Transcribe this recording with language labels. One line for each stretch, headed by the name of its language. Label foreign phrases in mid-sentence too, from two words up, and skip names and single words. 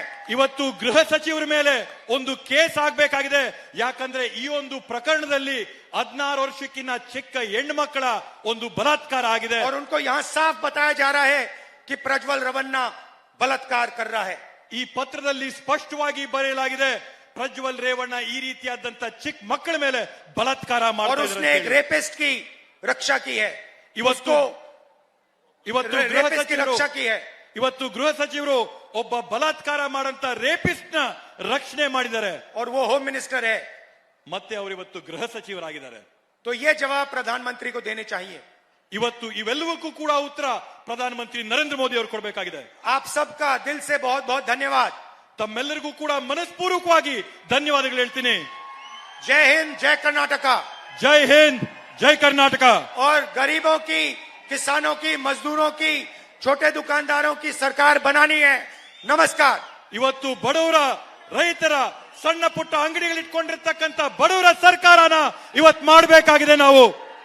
Kannada: ಇವತ್ತು ಗೃಹ ಸಚಿವರ ಮೇಲೆ ಒಂದು ಕೇಸ್ ಆಗ್ಬೇಕಾಗಿದೆ, ಯಾಕಂದ್ರೆ ಈ ಒಂದು ಪ್ರಕರಣದಲ್ಲಿ 16 ವರ್ಷಕ್ಕಿಂತ ಚಿಕ್ಕ ಹೆಣ್ಮಕ್ಕಳ ಒಂದು ಬಲಾತ್ಕಾರ ಆಗಿದೆ.
Hindi: और उनको यहाँ साफ बताया जा रहा है कि प्रज्वल रेवन्ना बलात्कार कर रहा है.
Kannada: ಈ ಪತ್ರದಲ್ಲಿ ಸ್ಪಷ್ಟವಾಗಿ ಬರೆಯಲಾಗಿದೆ, ಪ್ರಜ್ವಲ್ ರೇವಣ್ಣ ಈ ರೀತಿಯಾದಂತ ಚಿಕ್ಕ ಮಕ್ಕಳ ಮೇಲೆ ಬಲಾತ್ಕಾರ
Hindi: और
Kannada: ಮಾಡ್ತಾ
Hindi: उसने एक रेपिस्ट की रक्षा की है.
Kannada: ಇವತ್ತು
Hindi: रेपिस्ट की रक्षा की है.
Kannada: ಇವತ್ತು ಗೃಹ ಸಚಿವರು ಒಬ್ಬ ಬಲಾತ್ಕಾರ ಮಾಡಂತ ರೇಪಿಸ್ಟ್ ನ ರಕ್ಷಣೆ ಮಾಡಿದ್ದಾರೆ.
Hindi: और वो
English: home minister
Hindi: है.
Kannada: ಮತ್ತೆ ಅವರು ಇವತ್ತು ಗೃಹ ಸಚಿವರಾಗಿದ್ದಾರೆ.
Hindi: तो ये जवाब प्रधानमंत्री को देने चाहिए.
Kannada: ಇವತ್ತು ಇವೆಲ್ಲವಕ್ಕೂ ಕೂಡ ಉತ್ತರ ಪ್ರಧಾನಮಂತ್ರಿ ನರೇಂದ್ರ ಮೋದಿ ಅವರು ಕೊಡಬೇಕಾಗಿದೆ.
Hindi: आप सबका दिल से बहुत बहुत धन्यवाद.
Kannada: ತಮ್ಮೆಲ್ಲರಿಗೂ ಕೂಡ ಮನಸ್ಪೂರ್ವಕವಾಗಿ ಧನ್ಯವಾದಗಳು ಹೇಳ್ತೀನಿ.
Hindi: जय हिंद, जय कर्नाटका.
Kannada: ಜೈ ಹಿಂದ್, ಜೈ ಕರ್ನಾಟಕ.
Hindi: और गरीबों की, किसानों की, मजदूरों की, छोटे दुकानदारों की सरकार बनानी है. नमस्कार.
Kannada: ಇವತ್ತು ಬಡವರ, ರೈತರ, ಸಣ್ಣ ಪುಟ್ಟ ಅಂಗಡಿಗಳಿಟ್ಕೊಂಡಿರ್ತಕ್ಕಂಥ ಬಡವರ ಸರ್ಕಾರನ ಇವತ್ತು ಮಾಡಬೇಕಾಗಿದೆ ನಾವು.